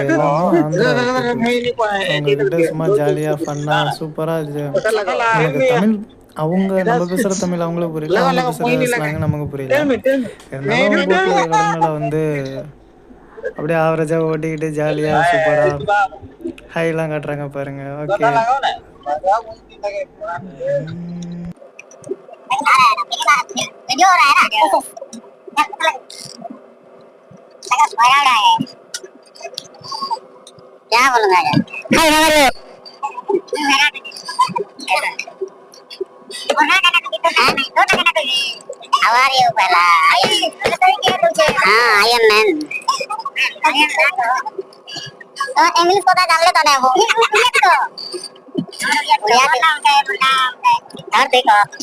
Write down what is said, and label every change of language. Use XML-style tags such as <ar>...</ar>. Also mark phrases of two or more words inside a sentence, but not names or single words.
<ta>அவங்ககிட்ட சும்மா ஜாலியாக ஃபன்னாக சூப்பராக நமக்கு தமிழ், அவங்க நம்ம பேசுகிற தமிழ் அவங்களுக்கு புரியல, அவங்க பேசுகிற ஸ்லாங் நமக்கு புரியல. இருந்தாலும் போட்டில் கடனால வந்து அப்படியே ஆவரேஜாக ஓட்டிக்கிட்டு ஜாலியாக சூப்பராக ஹைலாம் காட்டுறாங்க பாருங்க. ஓகே</ta> <hi>क्या बोलूंगा</hi> <en>hi hi How are you, Bella? I am man.</en> <hi>English पता जान लेता है वो. और देखो.</hi>